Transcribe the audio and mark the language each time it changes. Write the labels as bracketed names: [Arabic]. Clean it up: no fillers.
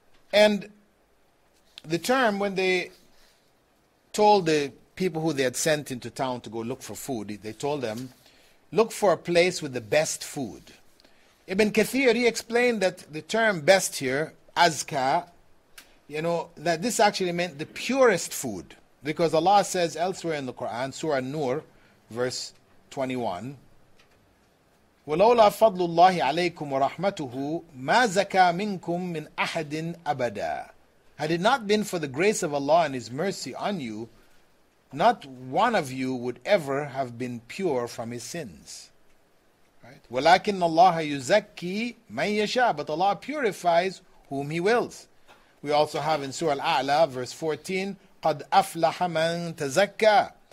[English] And the term, when they told the people who they had sent into town to go look for food, they told them, look for a place with the best food. Ibn Kathir, he explained that the term best here, azka, that this actually meant the purest food. Because Allah says elsewhere in the Quran, Surah An-Nur, verse 21, [Arabic] وَلَوْلَا فَضْلُ اللَّهِ عَلَيْكُمْ وَرَحْمَتُهُ مَا زَكَى مِنْكُمْ مِنْ أَحَدٍ أَبَدًا. [English] Had it not been for the grace of Allah and His mercy on you, not one of you would ever have been pure from his sins. Right? [Arabic] وَلَكِنَّ اللَّهَ يُزَكِّي مَنْ يَشَاءُ. [English] But Allah purifies whom He wills. We also have in Surah Al-A'la, verse 14, [Arabic] قَدْ أَفْلَحَ مَنْ تَزَكَّى.